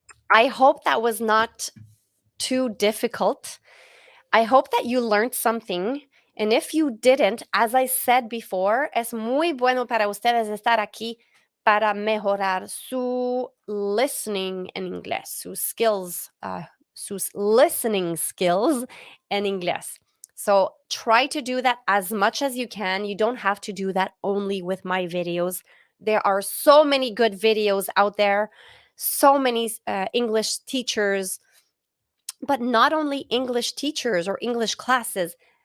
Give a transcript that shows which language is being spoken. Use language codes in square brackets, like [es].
[en] I hope that was not too difficult. I hope that you learned something. And if you didn't, as I said before, [es] es muy bueno para ustedes estar aquí para mejorar su listening en inglés, sus skills, sus listening skills en inglés. [en] So try to do that as much as you can. You don't have to do that only with my videos. There are so many good videos out there, so many English teachers, but not only English teachers or English classes.